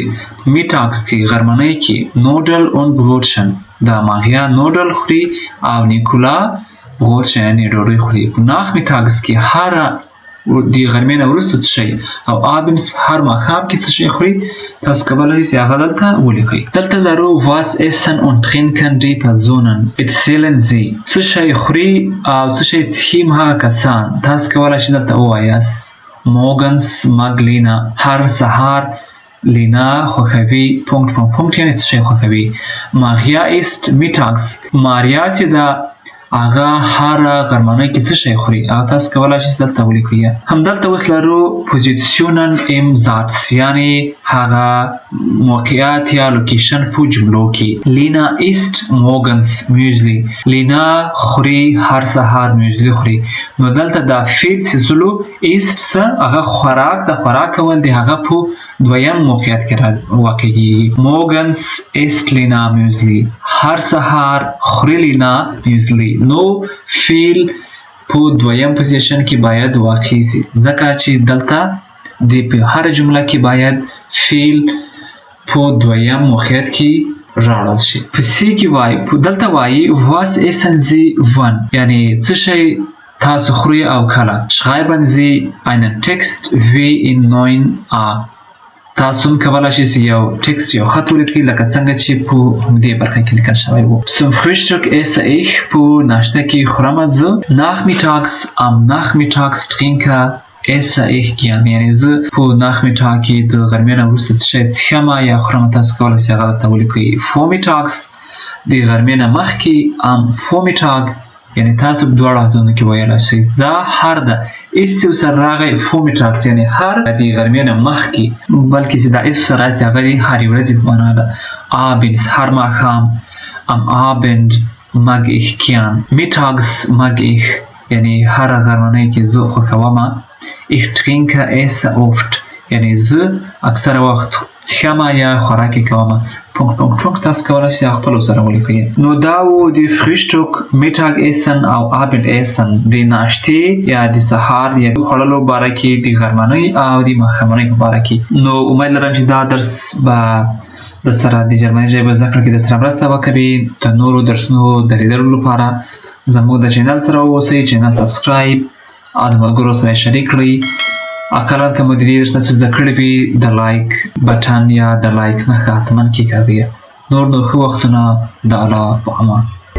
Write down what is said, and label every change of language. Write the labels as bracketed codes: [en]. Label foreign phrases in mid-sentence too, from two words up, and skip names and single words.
[ps] mittags کې غرمنۍ کې نودل [de] und Brotchen [ps] دا ماریا نودل خوري او نیکولا Brotchen یعنی ډوډۍ خوري. nachmittags کې هر د غرمې نه وروسته څه شی او abends هر ماښام کې څه شی خوري تاسو کولی شئ هغه دلته ولیکئ. دلته لرو [de] was essen und trinken die Personen erzählen sie [ps] څه شی خوري او څه شی څښي هغه کسان تاسو کولی شئ دلته ووایاست. [de] morgens mag Lena [ps] هر سهار لینا خوښوي پونکت یعنی څه شی خوښوي. [de] Maria ist mittags [ps] ماریا چې ده هغه هر غرمنۍ کې څه شی خوري او تاسو کولی شئ دلته ولیکئ. همدلته اوس لرو پوزیسیونن [de] im Satz [ps] یعنی هغه موقعیت یا لوکیشن په جملو کې. لینا [de] isst morgens müsli [ps] لینا خوري هر سهار میوزلی خوري. نو دلته دا فعل چې سلو isst څه هغه خوراک د خوراک کول دی هغه په دویم موقعیت کې واقع کیږي. [de] morgens isst [ps] لینا میوزلی هر سهار خوري لینا میوزلی. نو فعل په دویم پوزیشن کې باید واقع شي ځکه چې دلته د په هر جمله کې باید فعل په دویم موقعیت کې راوړل شي. په سی کې وایي دلته وایي [de] was essen Sie wann [ps] یعنی څه شی تاسو خوري او کله. [de] schreiben Sie einen Text wie in 9a [ps] تاسو کولی شئ یو ټکسټ یو خط ولیکئ لکه څنګه چې په همدې برخه کې لیکل شوی و. [de] zum Frühstück esse ich [ps] په ناشته کې خورم زه. [de] nachmittags am nachmittags trinke esse ich gern [ps] یعنی زه په nachmittag کې د غرمې نه وروسته څه شی څښم یا خورم تاسو کولی شئ هغه درته ولیکئ. vormittags د غرمې نه مخکې فومیټاګ یعنی تاسو په دواړو حالتونو کې ویلی شئ دا هر ده ایس چې ورسره راغی فومیټاګس یعنی هر د غرمې نه مخکې بلکې چې دا ایس ورسره راسي هغه د هرې ورځې په معنا ده abends هر ماښام [de] am Abend mag ich gern mittags mag ich [ps] یعنی هر غرمنۍ کې زه خوښومه [de] ich trinke esse oft [ps] یعنی زه اکثره وخت څښمه یا خوراک یې کومه تاسو کولی شئ خپل ورسره ولیکئ نو دا و د [de] Frühstück Mittag [ps] او [de] Abend essen [ps] د ناشتې یا د سهار یا د خوړلو باره کې د غرمنۍ او د ماښامنۍ په باره کې نو امید لرم چې دا درس به د سره د جرمني ژبې زده کړه کې د سره مرسته وکړي د نورو درسونو د لیدلو لپاره زموږ د چینل سره واوسئ چینل سبسکرایب او د ملګرو سره یې شریک کړئ اقلا که مو د دې درس نه څه زده کړي وي د لایک بټن یا د لایک نښه حتما کېکاږئ نور نو ښه وختونه د الله په امان